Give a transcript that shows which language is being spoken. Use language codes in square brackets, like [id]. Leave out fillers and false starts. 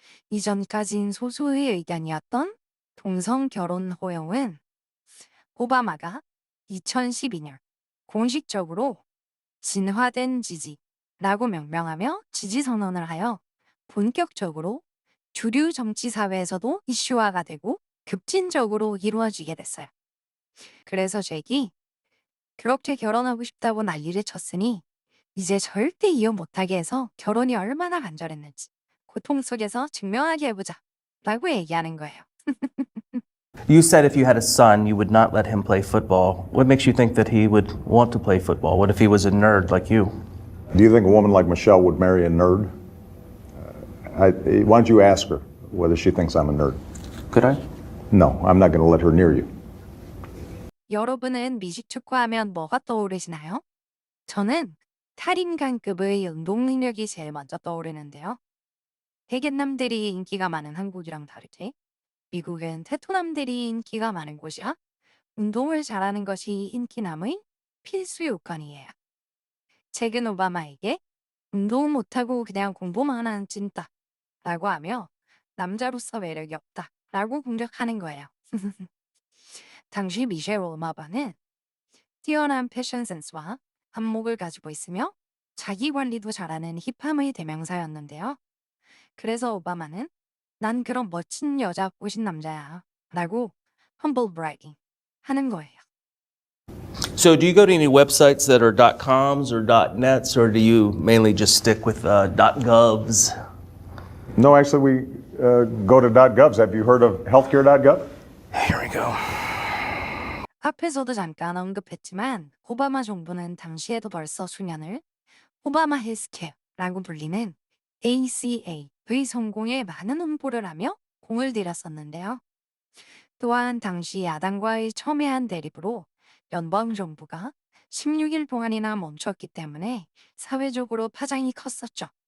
[ko] 이전까진 소수의 의견이었던 동성결혼 허용은 오바마가 2012년 공식적으로 진화된 지지라고 명명하며 지지 선언을 하여 본격적으로 주류 정치 사회에서도 이슈화가 되고 급진적으로 이루어지게 됐어요. 그래서 잭이 그렇게 결혼하고 싶다고 난리를 쳤으니 이제 절대 이혼 못하게 해서 결혼이 얼마나 간절했는지 고통 속에서 증명하게 해보자 라고 얘기하는 거예요. [en] You said if you had a son, you would not let him play football. What makes you think that he would want to play football? What if he was a nerd like you? Do you think a woman like Michelle would marry a nerd? Why don't you ask her whether she thinks I'm a nerd? Could I? No, I'm not going to let her near you. [ko] 여러분은 미식축구 하면 뭐가 떠오르시나요? 저는 탈인간급의 운동 능력이 제일 먼저 떠오르는데요. 대게남들이 인기가 많은 한국이랑 다르게 미국은 테토남들이 인기가 많은 곳이라 운동을 잘하는 것이 인기남의 필수 요건이에요. 잭은 오바마에게 운동 못하고 그냥 공부만 하는 찐따라고 하며 남자로서 매력이 없다라고 공격하는 거예요. 당시 미셸 오바마는 뛰어난 패션 센스와 안목을 가지고 있으며 자기 관리도 잘하는 힙함의 대명사였는데요. 그래서 오바마는 난 그런 멋진 여자 꼬신 남자야 라고 humble bragging 하는 거예요. [en] So do you go to any websites that are .coms or .nets, or do you mainly just stick with .govs? No, actually, we go to .govs. Have you heard of healthcare.gov? Here we go. [ko] 앞에서도 잠깐 언급했지만 오바마 정부는 당시에도 벌써 수년을 오바마 헬스케어라고 불리는 ACA의 성공에 많은 홍보를 하며 공을 들였었는데요. 또한 당시 야당과의 첨예한 대립으로 연방정부가 16일 동안이나 멈췄기 때문에 사회적으로 파장이 컸었죠.